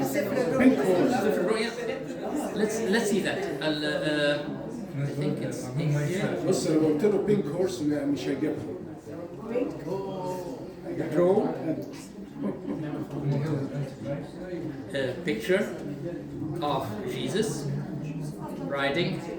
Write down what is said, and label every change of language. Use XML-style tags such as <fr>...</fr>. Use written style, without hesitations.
<en>Different الرؤية. Let's see that. I think it's here.</en> <ar>بص لو قلت له بينك هورس مش هيجيبها.</ar> <en>Draw a picture of Jesus riding</en>